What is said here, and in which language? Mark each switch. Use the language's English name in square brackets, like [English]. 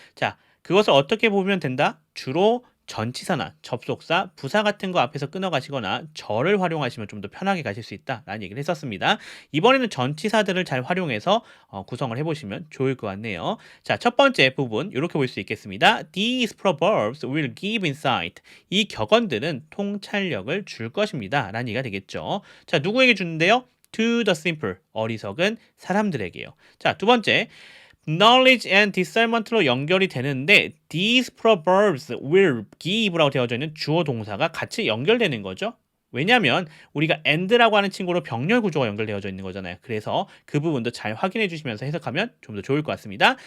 [Korean] 자, 그것을 어떻게 보면 된다? 주로 전치사나 접속사, 부사 같은 거 앞에서 끊어가시거나 절을 활용하시면 좀 더 편하게 가실 수 있다라는 얘기를 했었습니다. 이번에는 전치사들을 잘 활용해서 구성을 해보시면 좋을 것 같네요. 자, 첫 번째 부분 이렇게 볼 수 있겠습니다. [English] These proverbs will give insight. [Korean] 이 격언들은 통찰력을 줄 것입니다. 라는 얘기가 되겠죠. 자, 누구에게 주는데요? [English] To the simple, [Korean] 어리석은 사람들에게요. 자, 두 번째, knowledge and discernment로 연결이 되는데 [English] these proverbs will give [Korean] 라고 되어져 있는 주어 동사가 같이 연결되는 거죠. 왜냐하면 우리가 and라고 하는 친구로 병렬 구조가 연결되어져 있는 거잖아요. 그래서 그 부분도 잘 확인해 주시면서 해석하면 좀 더 좋을 것 같습니다.